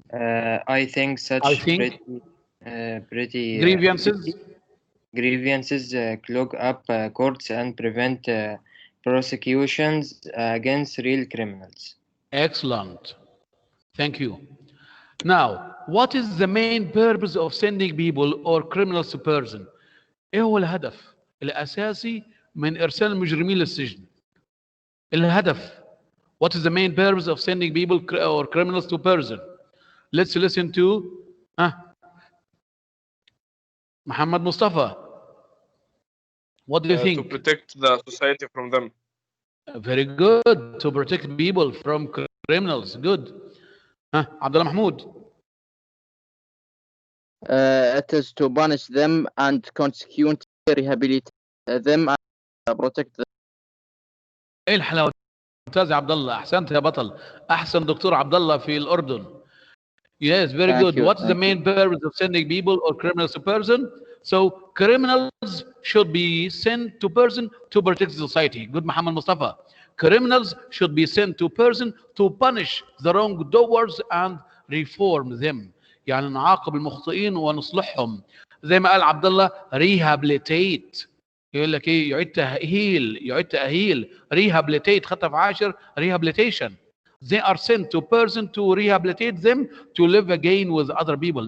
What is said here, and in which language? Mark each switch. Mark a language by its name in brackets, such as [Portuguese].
[English] I think such pretty grievances clog up courts and prevent prosecutions against real criminals. Excellent. Thank you. Now, what is the main purpose of sending people or criminals to prison? [Arabic] ايه هو الهدف الاساسي من ارسال المجرمين للسجن؟ الهدف. [English] What is the main purpose of sending people or criminals to prison? Let's listen to Muhammad Mustafa. What do you think? To protect the society from them. Very good. To protect people from criminals. Good. Abdullah Mahmoud. It is to punish them and consequently rehabilitate them and protect them. [Arabic] ايه الحلاوه. ممتاز يا عبد الله. احسنت يا بطل. احسن دكتور عبد الله في الاردن. [English] Yes, very good. What's the main purpose of sending people or criminals to prison? So criminals should be sent to prison to protect society. Good, Muhammad Mustafa. Criminals should be sent to prison to punish the wrongdoers and reform them. [Arabic] يعني نعاقب المخطئين ونصلحهم. زي ما قال عبد الله rehabilitate. يقول لك ايه؟ يعيد تأهيل rehabilitate. خطة في 10 rehabilitation. [English] They are sent to person to rehabilitate them to live again with other people.